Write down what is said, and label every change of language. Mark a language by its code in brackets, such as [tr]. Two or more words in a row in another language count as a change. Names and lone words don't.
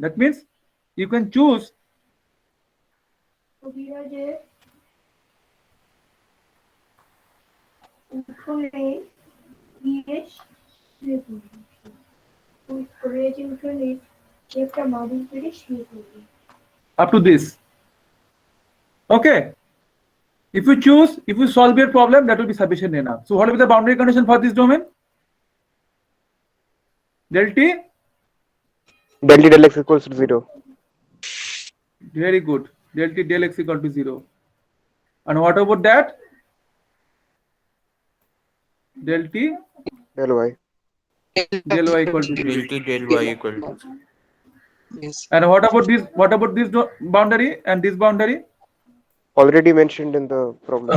[en] That means you can choose up to this. Okay. If you solve your problem, that will be sufficient enough. So what will be the boundary condition for this domain? Del T? Del T del X equals to 0. Very good. Del T del X equal to 0. And what about that? Del T Del Y. del Y equal to 0. Del T del Y equal to. Yes. And what about this boundary and this boundary? Already mentioned in the problem.